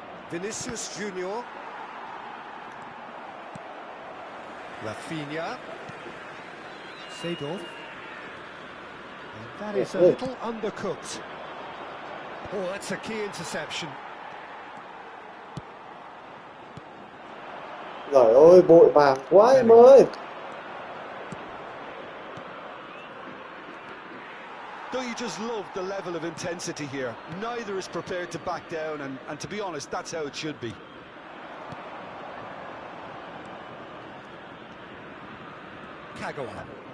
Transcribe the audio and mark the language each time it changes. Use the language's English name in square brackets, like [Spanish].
[English] Vinicius Junior. Rafinha. Seedorf. And that is a little undercooked. Oh, that's a key interception. [Vietnamese] Trời ơi, vội vàng quá em ơi. [English] Don't you just love the level of intensity here? Neither is prepared to back down, and to be honest, that's how it should be. Kagawa.